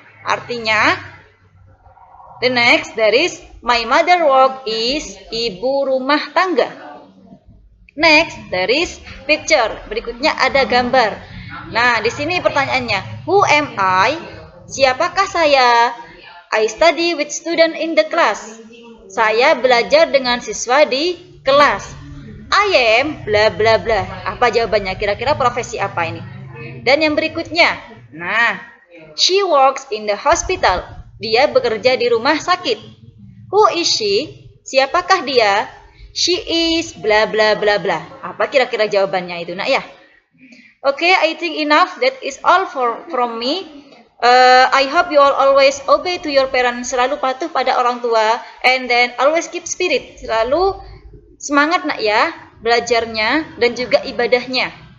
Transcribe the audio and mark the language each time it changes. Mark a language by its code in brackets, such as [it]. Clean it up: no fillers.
[en] Artinya, the next there is, my mother work is [id] ibu rumah tangga. [en] Next, there is picture. [id] Berikutnya ada gambar. Nah, di sini pertanyaannya, [en] who am I? [id] Siapakah saya? [en] I study with student in the class. [id] Saya belajar dengan siswa di kelas. [en] I am bla bla bla. [id] Apa jawabannya? Kira-kira profesi apa ini? Dan yang berikutnya, nah, [en] she works in the hospital. [id] Dia bekerja di rumah sakit. [en] Who is she? [id] Siapakah dia? [en] She is bla bla bla bla. [id] Apa kira-kira jawabannya itu, nak ya? [en] Okay, I think enough. That is all from me. I hope you all always obey to your parents. [id] Selalu patuh pada orang tua. [en] And then always keep spirit. [id] Selalu semangat, nak ya, belajarnya dan juga ibadahnya.